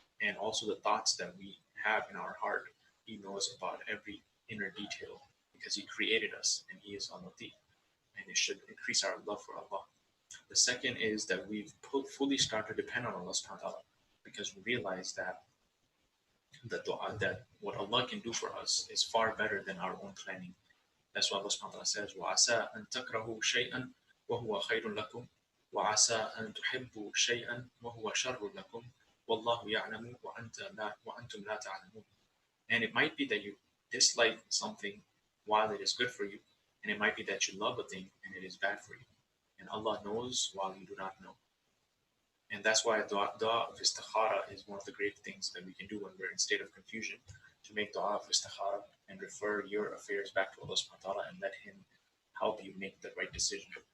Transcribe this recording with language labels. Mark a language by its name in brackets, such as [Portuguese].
[English] And also the thoughts that we have in our heart, He knows about every inner detail because He created us and He is Al Latif. And it should increase our love for Allah. The second is that we've fully started to depend on Allah subhanahu wa ta'ala, because we realize that the dua, that what Allah can do for us is far better than our own planning. That's why Allah subhanahu wa ta'ala says, [Arabic] وَعَسَىٰ أَن تَكْرَهُوا شَيْئًا وَهُوَ خَيْرٌ لَكُمْ وَعَسَىٰ أَن تُحِبُّوا شَيْئًا وَهُوَ شَرٌّ لَكُمْ وَاللَّهُ يَعْلَمُ وَأَنْتُمْ لَا تَعْلَمُونَ. [English] And it might be that you dislike something while it is good for you, and it might be that you love a thing and it is bad for you. And Allah knows while you do not know. And that's why dua of istikhara is one of the great things that we can do when we're in state of confusion, to make dua of istikhara and refer your affairs back to Allah subhanahu wa ta'ala and let Him help you make the right decision.